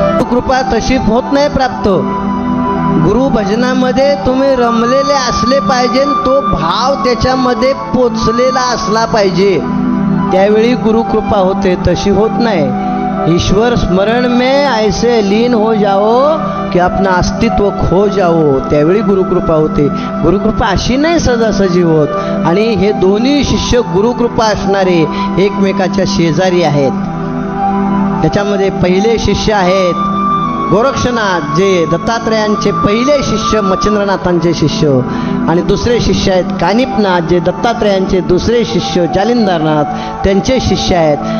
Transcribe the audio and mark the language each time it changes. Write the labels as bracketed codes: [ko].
[mr] कृपा तशी होत नाही प्राप्त. गुरु भजनामध्ये तुम्ही रमलेले असले पाहिजे, तो भाव त्याच्यामध्ये पोचलेला असला पाहिजे, त्यावेळी गुरुकृपा होते. तशी होत नाही. [hi] ईश्वर स्मरण में ऐसे लीन हो जाओ की अपना अस्तित्व खो जाओ, [mr] त्यावेळी गुरुकृपा होते. गुरुकृपा अशी नाही सहजासहजी होत. आणि हे दोन्ही शिष्य गुरुकृपा असणारे एकमेकाच्या शेजारी आहेत. त्याच्यामध्ये पहिले शिष्य आहेत गोरक्षनाथ, जे दत्तात्रयांचे पहिले शिष्य, मच्छिंद्रनाथांचे शिष्य, आणि दुसरे शिष्य आहेत कानिपनाथ, जे दत्तात्रयांचे दुसरे शिष्य जालिंदरनाथ त्यांचे शिष्य आहेत.